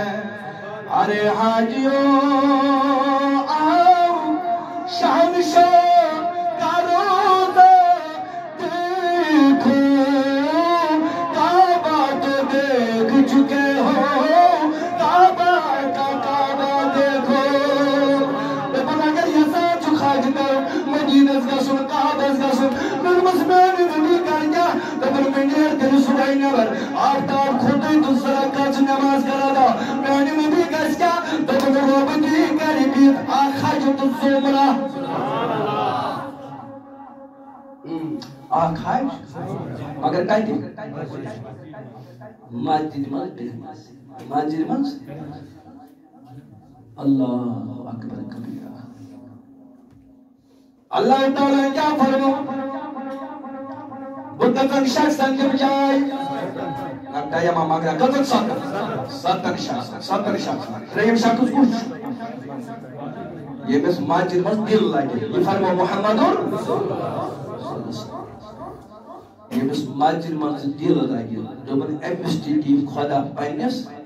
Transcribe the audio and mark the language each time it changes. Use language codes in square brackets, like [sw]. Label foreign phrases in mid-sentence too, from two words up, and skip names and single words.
[ur] ارے حاجیوں آؤ شہنشاہ کا روضہ دیکھو. کعبہ تو دیکھ چکے ہو, کعبہ کا کعبہ دیکھو. [ks] دپن اگر یژھان چھو خاج کرُن مدینس گژھُن کعبس گژھُن دوٚپمَس میٛانہِ نبی کر کیٛاہ دپن مےٚ نیر تیٚلہِ صُبحٲے نٮ۪بر آفتاب کھوٚتُے تہٕ 2 رکعت چھِ نٮ۪ماز کران ادا. میٛانہِ نبی گژھِ کیٛاہ دپن رۄب دی کرِ بِہِتھ اکھ حج تہٕ زُمرہ. اکھ حج مگر کتہِ مسجد منٛز مسجد منٛز. [ar] اللہ اکبر کبیرہ. [ks] اللہ تعالیٰ کیا فرمو بُدھن شخصن دِم جاے ٹایما مگر کٔژن ستن شخص. ترٛیٚیِم شخص کُس چھُ ییٚمِس مسجد منٛز دِل لگہِ. یہِ فرمو محمدُن ییٚمِس مسجد منٛز دِل لگہِ دوٚپُن أمِس تہِ دی خۄدا پننِس.